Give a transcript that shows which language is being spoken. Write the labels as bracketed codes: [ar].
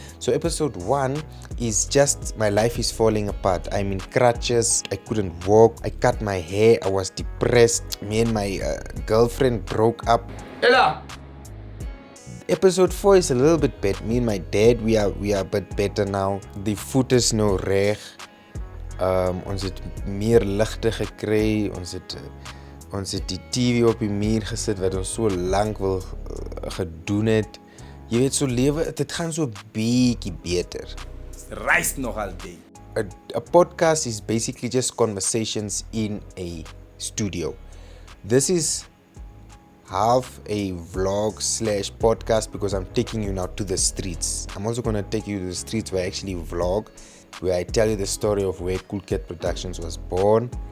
[en] So episode 1 is just my life is falling apart. I'm in crutches. I couldn't walk. I cut my hair. I was depressed. Me and my girlfriend broke up. Ella! Episode 4 is a little bit better. Me and my dad, we are a bit better now. [af] Die voet is nou reg. Ons het meer ligte gekry. Ons het die TV op die muur gesit wat ons so lank wil gedoen het. Jy weet, so lewe, dit gaan so bietjie beter. Reis nog altyd. [en] A podcast is basically just conversations in a studio. This is half a vlog / podcast because I'm taking you now to the streets. I'm also going to take you to the streets where I actually vlog, where I tell you the story of where Coolcat Productions was born.